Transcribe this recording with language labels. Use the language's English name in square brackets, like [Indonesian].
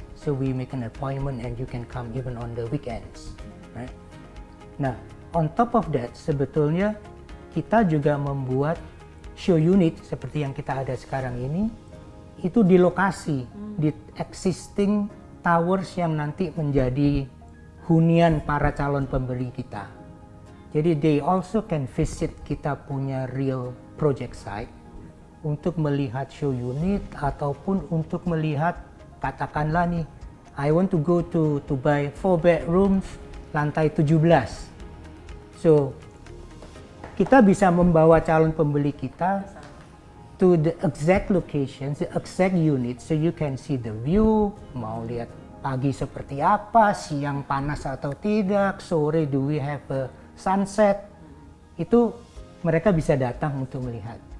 [English] So we make an appointment and you can come even on the weekends, right? [Indonesian] Nah, [English] on top of that, [Indonesian] sebetulnya kita juga membuat show unit seperti yang kita ada sekarang ini, itu di lokasi, di [English] existing towers [Indonesian] yang nanti menjadi hunian para calon pembeli kita. [English] Jadi they also can visit [Indonesian] kita punya [English] real project site [Indonesian] untuk melihat show unit ataupun untuk melihat, katakanlah nih, [English] I want to go to buy 4 bedrooms [Indonesian] lantai 17. So kita bisa membawa calon pembeli kita [English] to the exact location, the exact unit, so you can see the view, [Indonesian] mau lihat pagi seperti apa, siang panas atau tidak, sore [English] do we have a sunset, [Indonesian] itu mereka bisa datang untuk melihat.